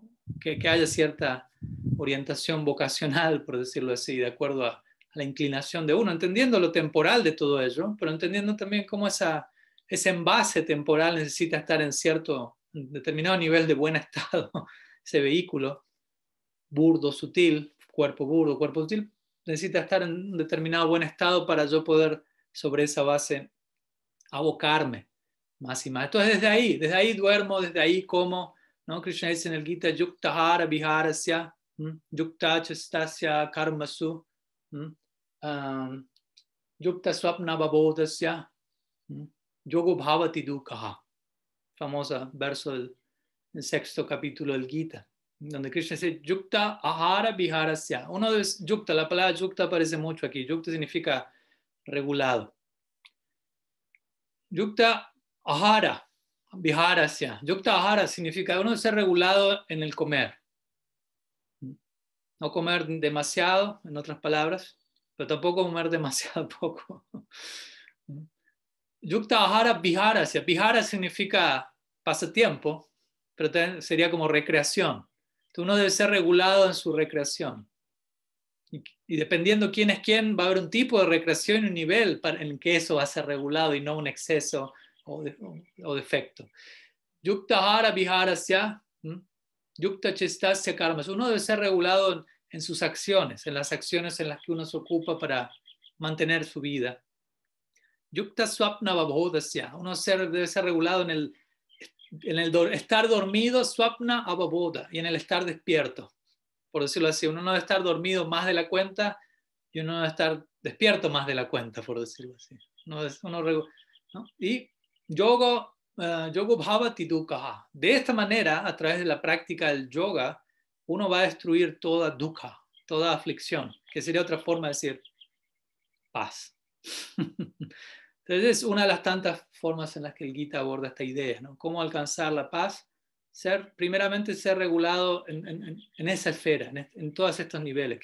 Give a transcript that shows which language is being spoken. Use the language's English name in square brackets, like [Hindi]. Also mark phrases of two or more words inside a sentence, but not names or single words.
[Spanish] Que haya cierta orientación vocacional, por decirlo así, de acuerdo a la inclinación de uno, entendiendo lo temporal de todo ello, pero entendiendo también cómo ese envase temporal necesita estar en cierto determinado nivel de buen estado, ese vehículo sutil, cuerpo sutil, necesita estar en un determinado buen estado para yo poder sobre esa base abocarme más y más. Entonces desde ahí duermo, desde ahí como, ¿no? [Sanskrit] Krishna [Spanish] dice en el Gita, [Sanskrit] yukta hara viharasya, yukta chastasya karmasu, yukta swapna babodasya, yogo bhavati dukkha. [Spanish] Famosa verso del sexto capítulo del Gita, donde Krishna dice [Sanskrit] yukta ahara viharasya. [Spanish] Uno de yukta, la palabra yukta aparece mucho aquí. Yukta significa regulado. [Sanskrit] Yukta ahara viharasya. Yukta ahara [Spanish] significa uno de ser regulado en el comer. No comer demasiado, en otras palabras, pero tampoco comer demasiado poco. [Sanskrit] Yukta ahara viharasya. [Spanish] Vihara significa pasatiempo, pero sería como recreación. Entonces uno debe ser regulado en su recreación. Y dependiendo quién es quién, va a haber un tipo de recreación y un nivel en que eso va a ser regulado y no un exceso o defecto. [Sanskrit] Yukta hara viharasya, yukta chistasya karmas. [Spanish] Uno debe ser regulado en sus acciones, en las acciones en las que uno se ocupa para mantener su vida. [Sanskrit] Yukta swapna babodasya. [Spanish] Uno debe ser regulado en el estar dormido, [Sanskrit] swapna ababoda, [Spanish] y en el estar despierto. Por decirlo así, uno no debe estar dormido más de la cuenta y uno debe estar despierto más de la cuenta, por decirlo así. ¿No? Y [Sanskrit] yoga bhavati dukkha. [Spanish] De esta manera, a través de la práctica del yoga, uno va a destruir toda dukkha, toda aflicción, que sería otra forma de decir paz. Entonces es una de las tantas formas en las que el Gita aborda esta idea, ¿no? Cómo alcanzar la paz, primeramente ser regulado en esa esfera, en todos estos niveles.